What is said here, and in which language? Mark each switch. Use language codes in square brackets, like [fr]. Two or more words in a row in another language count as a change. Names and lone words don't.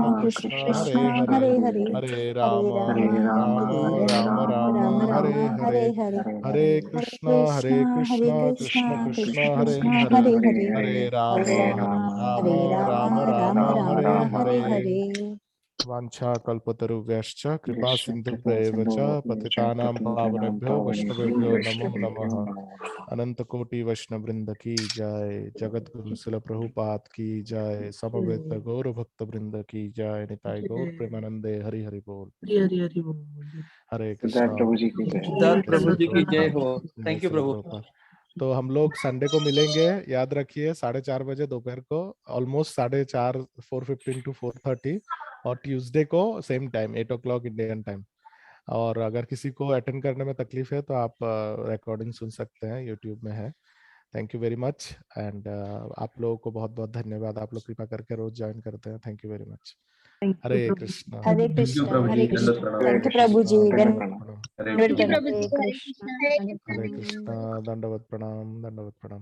[sa] कृष्ण कृष्ण कृष्ण हरे कृष्ण हरे। हरे हरे हरे हरे राम राम राम हरे हरे। हरे हरे हरे कृष्ण कृष्ण कृष्ण हरे कृष्ण हरे। कृष्ण हरे हरे हरे हरे राम राम हरे हरे। हरे। वाञ्छा कल्पतरुभ्यश्च कृपा यश्च कृपा सिन्धुभ्यैव च सिन्धुः च पतितानां पतितानां पावनेभ्यो पावनेभ्यो वैष्णवेभ्यो नमो वैष्णवेभ्यो नमः। नमो नमः। [hi] अनंत कोटि वैष्णव वृंद की जय, जगत गुरु शिल प्रभुपाद की जय, समवेत गौर भक्त वृंद की जय, निताय गौर प्रेमानंदे हरि हरि बोल। हरि हरि बोल। हरे सिद्धार्थ कृष्णा। प्रभु जी की जय। सिद्धार्थ जय प्रभु श्री जी की जय प्रभुपाद। हो। जय [en] Thank you [hi] शिल प्रभु। प्रभुपाद। तो हम लोग संडे को मिलेंगे, याद रखिए 4:30 बजे दोपहर को, ऑलमोस्ट 4:30, 4:15 to 4:30। और ट्यूसडे को [en] same time 8 o'clock Indian time. [hi] और अगर किसी को अटेंड करने में तकलीफ है तो आप रिकॉर्डिंग सुन सकते हैं, यूट्यूब में है। [en] Thank you very much. [hi] एंड आप लोगों को बहुत बहुत धन्यवाद, आप लोग कृपा करके रोज ज्वाइन करते हैं। [en] Thank you very much. हरे कृष्णा [hi] हरे [en] Thank you, [hi] कृष्णा Prabhuji. हरे Dandavat कृष्णा pranam. [en] Thank you [hi] प्रभु जी दंडवत प्रणाम Hare धन्यवाद Krishna. प्रभु हरे कृष्ण हरे कृष्णा दंडवत प्रणाम दंडवत प्रणाम